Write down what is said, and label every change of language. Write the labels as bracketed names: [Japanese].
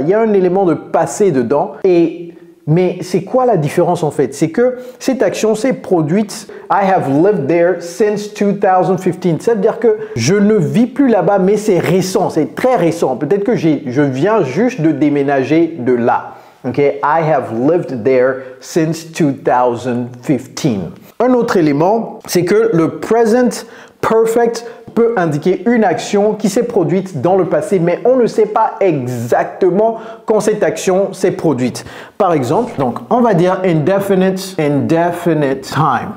[French] Il y a un élément de passé dedans mais c'est quoi la différence en fait? C'est que cette action s'est produite [English] I have lived there since 2015. [French] Ça veut dire que je ne vis plus là-bas, mais c'est récent, c'est très récent. Peut-être que je viens juste de déménager de là. [English] Okay? I have lived there since 2015. [French] Un autre élément, c'est que le present perfect peut indiquer une action qui s'est produite dans le passé, mais on ne sait pas exactement quand cette action s'est produite. Par exemple, donc, on va dire [English] indefinite time.